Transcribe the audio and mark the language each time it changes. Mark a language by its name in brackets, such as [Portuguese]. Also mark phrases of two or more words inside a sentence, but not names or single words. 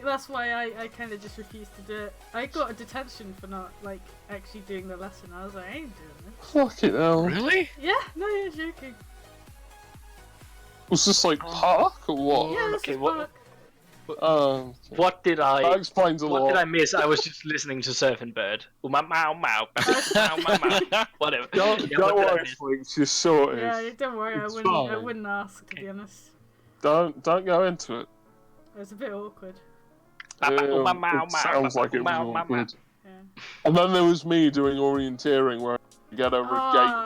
[English] That's why I kind of just refused to do it. I got a detention for not, like, actually doing the lesson. I was like, I ain't doing this. Fucking hell. Really? Yeah, no, you're joking. Was this like park or what? Yeah, this okay, is what- Park. What did That I? explains a What lot. did I miss? I was just listening to Surfing Bird. Ooh, mau mau mau mau. Whatever. Don't Yeah, what did I worry, miss? Flinx, you're sorted. Yeah, don't worry, I It's wouldn't fine. ask, to be honest. Don't go into it. It was a bit awkward. It sounds like it was awkward. Yeah. And then there was me doing orienteering where I get over a